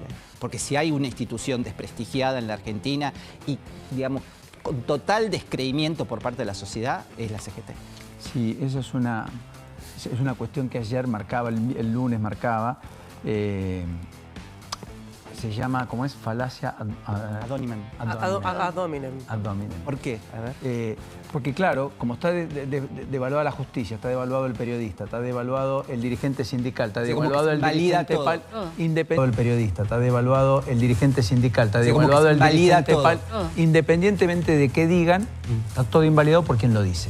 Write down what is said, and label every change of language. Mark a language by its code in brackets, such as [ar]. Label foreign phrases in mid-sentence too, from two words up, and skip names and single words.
[es] Porque si hay una institución desprestigiada en la Argentina y, digamos, con total descreimiento por parte de la sociedad, es la CGT. Sí, eso es una cuestión que ayer marcaba, el lunes marcaba. Se llama, ¿cómo es? Falacia [la] Ad hominem. Ad hominem. Ad hominem. [es] ¿Por qué? A ver. Porque claro, como está devaluada la justicia, está devaluado el periodista, está devaluado el dirigente sindical, está Sí, como devaluado que el se invalida dirigente todo. independiente del periodista, está devaluado el dirigente sindical, está Sí, como que devaluado se el invalida dirigente todo. independientemente de qué digan, está todo invalidado por quien lo dice.